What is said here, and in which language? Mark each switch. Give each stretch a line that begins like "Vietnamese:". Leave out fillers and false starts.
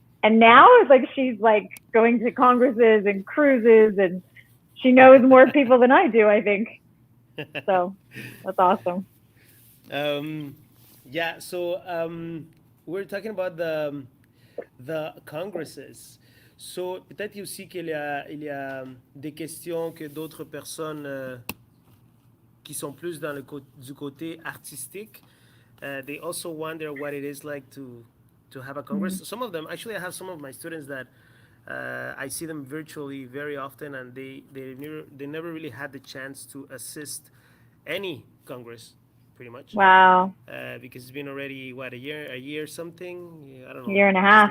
English: And now it's like she's like going to congresses and cruises, and she knows more people than I do, I think. So that's awesome. Yeah, so we're talking about the congresses.
French: So peut-être aussi qu'il y a des questions que d'autres personnes qui sont plus dans du côté artistique,
English: they also wonder what it is like to have a congress.
French: Mm-hmm.
English: Some of them, actually, I have some of my students that I see them virtually very often, and they never really had the chance to assist any congress, pretty much. Wow. Because it's been already a year something. I don't know. Year and a half.